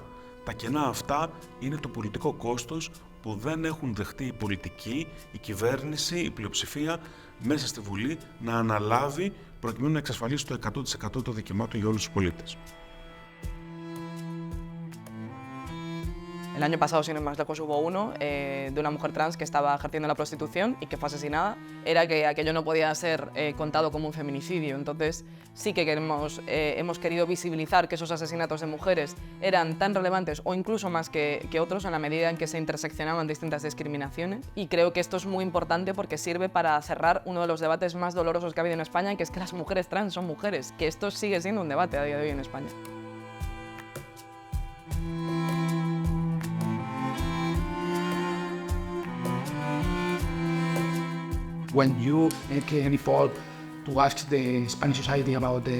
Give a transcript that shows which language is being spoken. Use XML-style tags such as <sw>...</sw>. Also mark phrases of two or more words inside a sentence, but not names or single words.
<el>Τα κενά αυτά είναι το πολιτικό κόστος που δεν έχουν δεχτεί οι πολιτικοί, η κυβέρνηση, η πλειοψηφία μέσα στη Βουλή να αναλάβει προκειμένου να εξασφαλίσει το 100% των δικαιωμάτων για όλους τους πολίτες.</el> <es>El año pasado, sin embargo, hubo uno de una mujer trans que estaba ejerciendo la prostitución y que fue asesinada. Era que aquello no podía ser contado como un feminicidio. Entonces, sí que hemos querido visibilizar que esos asesinatos de mujeres eran tan relevantes o incluso más que otros en la medida en que se interseccionaban distintas discriminaciones. Y creo que esto es muy importante porque sirve para cerrar uno de los debates más dolorosos que ha habido en España, que es que las mujeres trans son mujeres, que esto sigue siendo un debate a día de hoy en España.</es> <en>When you make any poll to ask the Spanish society about the</en>